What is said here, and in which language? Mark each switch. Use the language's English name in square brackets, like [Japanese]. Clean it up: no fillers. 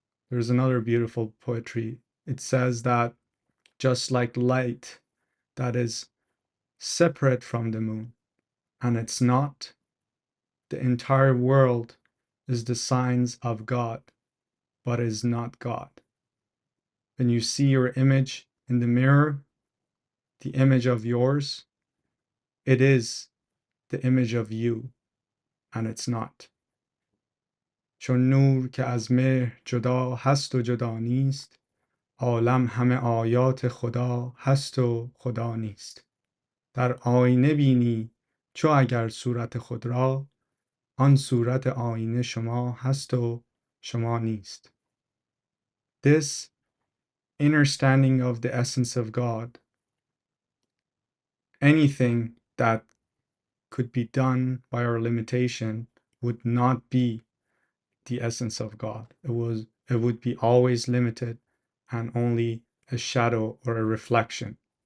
[English] There's another beautiful poetry. It says that just like light that is separate from the moon, and it's not, the entire world is the signs of God, but is not God. When you see your image in the mirror, the image of yours, it is the image of you, and it's not. [Persian] چون نور که از مهر جدا هست و جدا نیست، عالم همه آیات خدا هست و خدا نیست. در آینه بینی چو اگر صورت خود را، آن صورت آینه شما هست و شما نیست. [English] This understanding of the essence of God, anything that could be done by our limitation would not be the essence of God. It would be always limited and only a shadow or a reflection.